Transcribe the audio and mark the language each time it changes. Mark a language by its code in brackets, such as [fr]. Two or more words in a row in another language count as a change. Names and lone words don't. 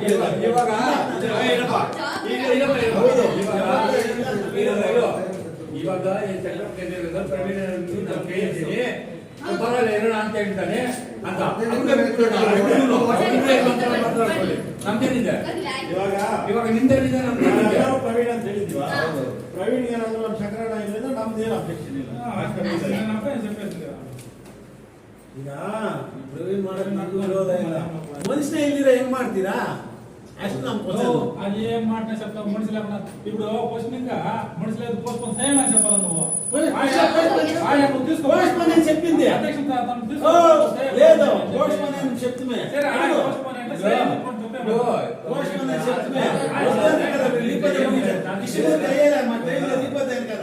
[kn] ಇವಾಗ ಪ್ರವೀಣ್ ಬರಲ್ಲ ಏನೋ ಅಂತ ಹೇಳ್ತಾನೆ ಅಂತ ನಮ್ದೇನಿದೆ ಇವಾಗ ನಿಂದೇನಿದೆ, ನಮ್ದೇನಿದೆ ಪ್ರವೀಣ್ ಅಂತ ಹೇಳಿದ್ವಿ. ಪ್ರವೀಣ್ ಏನಾದ್ರು ನಮ್ಮ ಶಂಕರಣ್ಣ ಇಲ್ಲದ್ರೆ ನಮ್ದೇನು ಅಬ್ಜೆಕ್ಷನ್ ಇಲ್ಲ. ಈಗ ಪ್ರವೀಣ್ ಮಾಡಕ್ ನಮ್ಗೂ ವಿರೋಧ ಇಲ್ಲ. ಮನುಷ್ಯನೇ ಇಲ್ದಿರ ಹೆಂಗ್ ಮಾಡ್ತೀರಾ? ಅಷ್ಟು ನಮ್ [te] అది ఏం మాట చెప్తావు మనుషులు ఇప్పుడు క్వశ్చన్ మనుషులు పోస్ట్పోన్ చేయమని చెప్పాలి నువ్వు చెప్పింది లేదు, పోస్ట్పోన్ అని చెప్తుమే కదా.